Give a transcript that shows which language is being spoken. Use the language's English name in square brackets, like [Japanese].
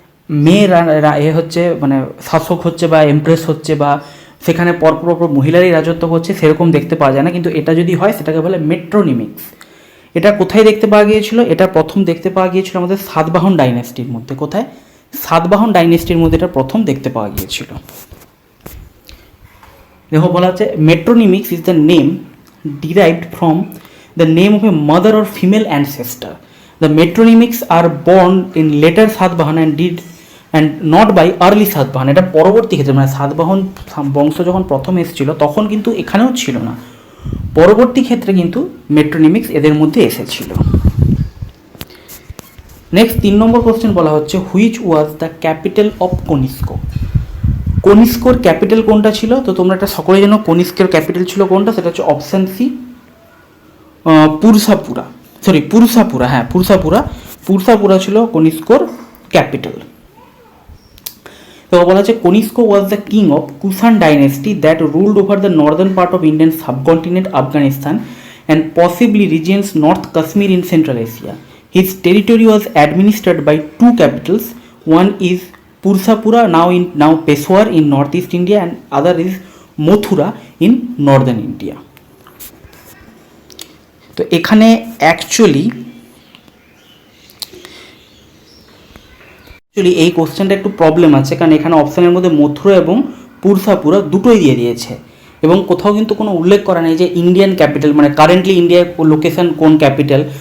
[Bangla] মেয়ে এ হচ্ছে মানে শাসক হচ্ছে বা এমপ্রেস হচ্ছে বা সেখানে পরপর মহিলারই রাজত্ব হচ্ছে সেরকম দেখতে পাওয়া যায় না, কিন্তু এটা যদি হয় সেটাকে বলে মেট্রোনিমিক্স। এটা কোথায় দেখতে পাওয়া গিয়েছিল? এটা প্রথম দেখতে পাওয়া গিয়েছিল আমাদের সাতবাহন ডাইনেস্টির মধ্যে। কোথায়? সাতবাহন ডাইনেস্টির মধ্যে এটা প্রথম দেখতে পাওয়া গিয়েছিল। দেখো বলা হচ্ছে [English] Metronymics is the name derived from the name of a mother or female ancestor. The metronymics are born in later Satvahan and not by early Satvahan. [Bangla] এটা পরবর্তী ক্ষেত্রে মানে সাতবাহন বংশ যখন প্রথম এসেছিল তখন কিন্তু এখানেও ছিল না, পরবর্তী ক্ষেত্রে কিন্তু মেট্রোনিমিক্স এদের মধ্যে এসেছিল। নেক্সট 3 নম্বর কোশ্চেন বলা হচ্ছে [English] Which was the capital of Kanishka. [Bangla] কনিস্কোর capital কোনটা ছিল? তো তোমরা এটা সকলে জানো কনিস্কের ক্যাপিটাল ছিল কোনটা, সেটা হচ্ছে অপশান সি পুরসাপুরা, পুরসাপুরা, হ্যাঁ পুরসাপুরা ছিল কনিস্কোর ক্যাপিটাল। তো বলা হচ্ছে [English] Kanishka was the king of Kushan dynasty that ruled over the northern part of Indian subcontinent Afghanistan and possibly regions north Kashmir in central Asia. His territory was administered by 2 capitals. One is Pursapura, now Peshawar in northeast India, and other is Mathura in northern India. [Bangla] তো এখানে actually এই কোশ্চেনটা একটু problem আছে, কারণ এখানে অপশানের মধ্যে মথুরা এবং পুরসাপুরা দুটোই দিয়ে দিয়েছে এবং কোথাও কিন্তু কোনো উল্লেখ করা নেই যে ইন্ডিয়ান ক্যাপিটাল মানে কারেন্টলি ইন্ডিয়ার লোকেশন কোন ক্যাপিটাল।